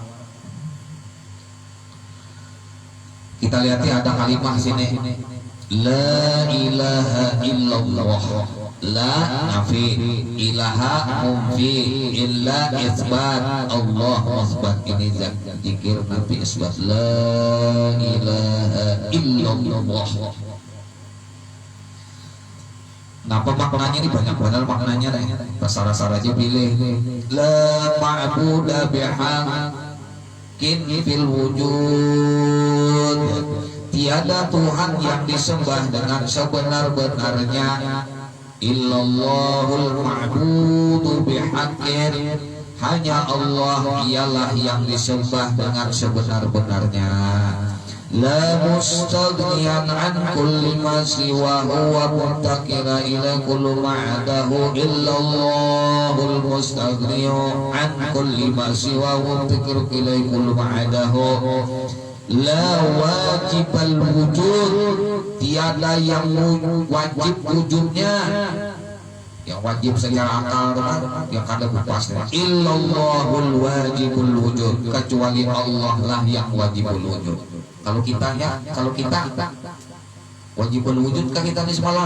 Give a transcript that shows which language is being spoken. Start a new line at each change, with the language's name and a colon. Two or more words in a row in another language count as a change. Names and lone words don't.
Indonesian: Kita lihat ada kalimat sini,
Arabic: لا إله إلا الله، لا نافي، إله منفي، إلا إثبات، الله مثبت.
Indonesian: Ini zikir nabi isbat,
Arabic: لا إله إلا الله.
Indonesian: Apa maknanya ini banyak benar maknanya nih. Pasar-pasar aja pilih.
Arabic: لا معبود بحق في الوجود.
Indonesian: Tiada Tuhan yang disembah dengan sebenar-benarnya
Arabic: إلا الله المعبود بحق.
Indonesian: Hanya Allah ialah yang disembah dengan sebenar-benarnya.
Arabic: لا مستغنيا عن كل ما سوا هو مفتقرا إلى كل ما عداه إلا الله المستغني عن كل ما سوا مفتقرا إلى كل ما عداه. لا واجب الوجود,
Indonesian: tiada yang wajib wujudnya, yang wajib secara akal yang kada pasti.
Arabic: إلا الله الواجب الوجود,
Indonesian: kecuali Allah lah yang
Arabic: واجب الوجود.
Indonesian: Kalau kita
Arabic: واجب الوجود
Indonesian: kan kita nih semalam.